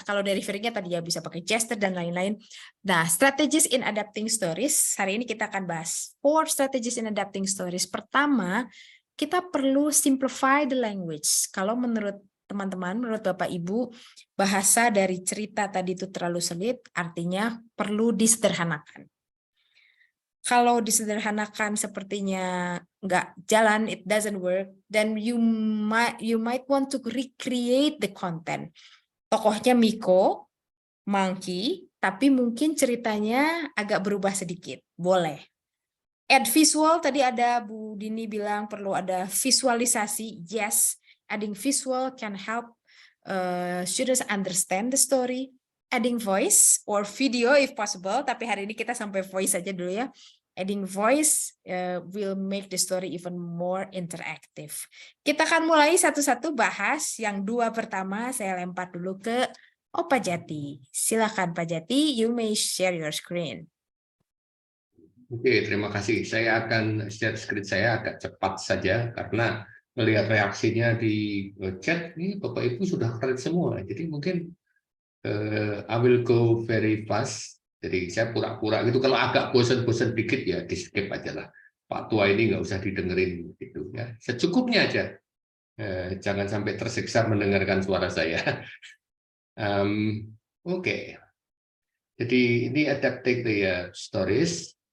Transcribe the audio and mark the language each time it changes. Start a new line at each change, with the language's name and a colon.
Indonesian: Kalau delivering-nya tadi ya bisa pakai gesture dan lain-lain. Nah,
English: strategies in adapting stories,
Indonesian: hari ini kita akan bahas 4 strategies in adapting stories. Pertama, kita perlu simplify the language. Kalau menurut teman-teman, menurut Bapak Ibu, bahasa dari cerita tadi itu terlalu sulit, artinya perlu disederhanakan. Kalau disederhanakan sepertinya nggak jalan,
English: it doesn't work, then you might want to recreate the content.
Indonesian: Tokohnya Miko, Monkey, tapi mungkin ceritanya agak berubah sedikit. Boleh. Add visual, tadi ada Bu Dini bilang perlu ada visualisasi.
English: Yes, adding visual can help students understand the story. Adding voice or video if possible,
Indonesian: tapi hari ini kita sampai voice aja dulu ya.
English: Adding voice will make the story even more interactive.
Indonesian: Kita akan mulai satu-satu bahas. Yang 2 pertama saya lempar dulu ke Pak Jati.
English: Silakan Pak Jati, you may share your screen.
Indonesian: Oke, terima kasih. Saya akan share screen saya agak cepat saja karena melihat reaksinya di chat, ini Bapak Ibu sudah keren semua. Jadi mungkin
English: I will go very fast.
Indonesian: Jadi saya pura-pura gitu. Kalau agak bosan-bosan dikit ya di skip aja lah. Pak Tua ini nggak usah didengerin gitu ya. Secukupnya aja. Jangan sampai tersiksa mendengarkan suara saya. Oke. Jadi ini adapting the stories.